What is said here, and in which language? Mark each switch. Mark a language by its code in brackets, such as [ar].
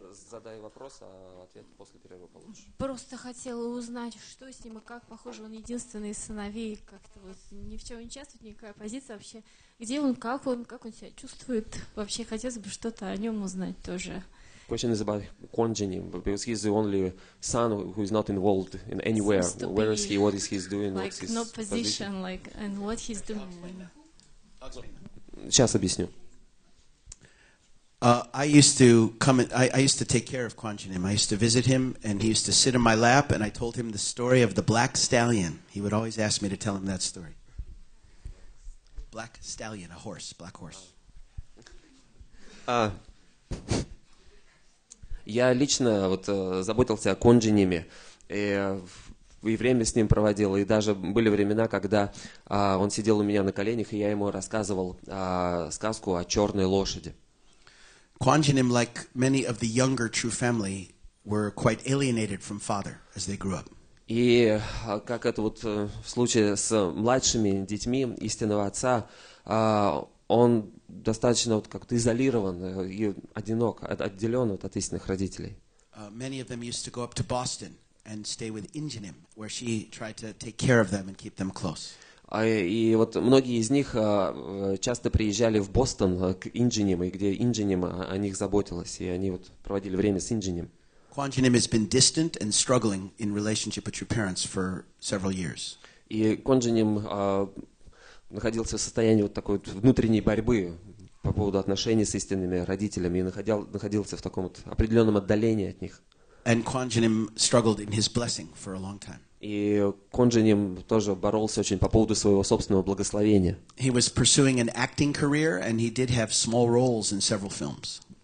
[ru] Задай вопрос, а ответ после перерыва получишь. Просто хотела узнать, что с ним и как. Похоже, он единственный из сыновей, как-то вот ни в чем не участвует, никакая позиция вообще. Где он, как он себя чувствует? Вообще хотелось бы что-то о нем узнать тоже. [en] Question is about Kwon Jinim, because he's the only son who is not involved in anywhere. Where is he? What is he doing? Like what's his no position, like and what he's doing. [ru] Сейчас объясню. [en] I used to take care of Kwon Jinim. I used to visit him, and he used to sit in my lap, and I told him the story of the black stallion. He would always ask me to tell him that story. Black stallion, a horse, black horse. [ru] Я лично заботился о Kwon Jinim, и время с ним проводил, и даже были времена, когда он сидел у меня на коленях, и я ему рассказывал сказку о черной лошади. [en] Kwon Jinim, like many of the younger True family, were quite alienated from father as they grew up. [ru] И как это в случае с младшими детьми истинного отца, он достаточно как-то изолирован и одинок, отделен от истинных родителей. [en] Many of them used to go up to Boston and stay with Injinim, where she tried to take care of them and keep them close. [ru] И многие из них часто приезжали в Бостон к Инджиним, и где Инджиним о них заботилась, и они проводили время с Инджиним. [en] Kwon Jinim has been distant and struggling in relationship with your parents for several years. [ru] И Kwon Jinim находился в состоянии такой внутренней борьбы по поводу отношений с истинными родителями и находился в таком определенном отдалении от них. [en] And Kwon Jinim struggled in his blessing for a long time. [ru] И Kwon Jinim тоже боролся очень по поводу своего собственного благословения. [en] He was pursuing an acting career, and he did have small roles in several films.